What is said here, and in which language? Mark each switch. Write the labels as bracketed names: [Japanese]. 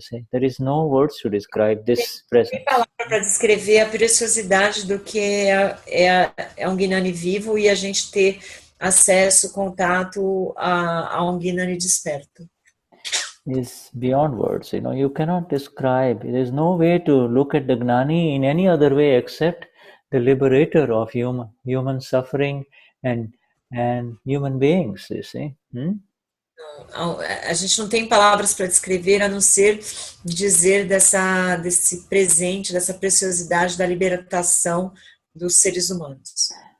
[English] You see, there is no words to describe this presence. [Portuguese] Tem palavra para descrever a preciosidade do que é um Gnani vivo e a gente ter acesso, contato a um Gnani desperto. [English] Is beyond words. You cannot describe. There is no way to look at the Gnani in any other way except the liberator of human suffering and human beings, you see. [Portuguese] A gente não tem palavras para descrever a não ser dizer desse presente, dessa preciosidade da libertação dos seres humanos.